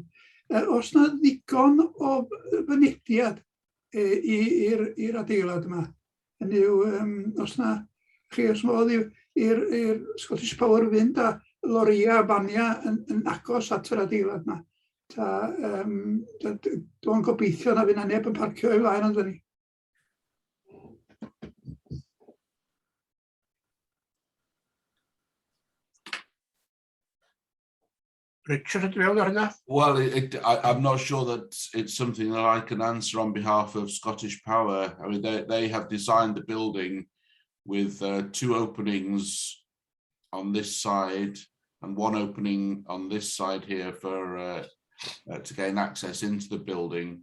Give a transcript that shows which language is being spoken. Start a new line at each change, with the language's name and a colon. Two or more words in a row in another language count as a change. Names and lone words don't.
Welsh: Os yna ddigon o fynediad i'r adeilad yma, hynny yw, os yna, os modd i'r Scottish Power fynd a loria a bania yn agos at yr adeilad yma. Dwi'n gobeithio na fydd na neb yn parcio I flaen ond ni. Richard, ydw i ar hynna?
English: Well, I'm not sure that it's something that I can answer on behalf of Scottish Power. I mean, they have designed the building with 2 openings on this side and 1 opening on this side here for to gain access into the building.